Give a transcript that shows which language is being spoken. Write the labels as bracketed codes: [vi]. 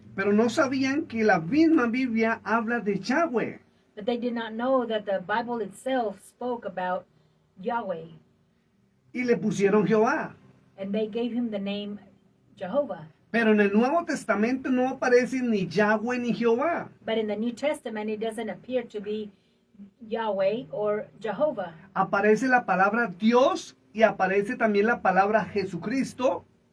[es] Pero no sabían que la misma Biblia habla de Yahweh. [en] but they did not know that the Bible itself spoke about Yahweh, [es] Y le pusieron Jehová. [en] and they gave him the name Jehovah. [es] Pero en el Nuevo Testamento no aparece ni Yahweh ni Jehová. [en] But in the New Testament, it doesn't appear to be Yahweh or Jehovah. [es] Aparece la palabra Dios y aparece también la palabra Jesucristo.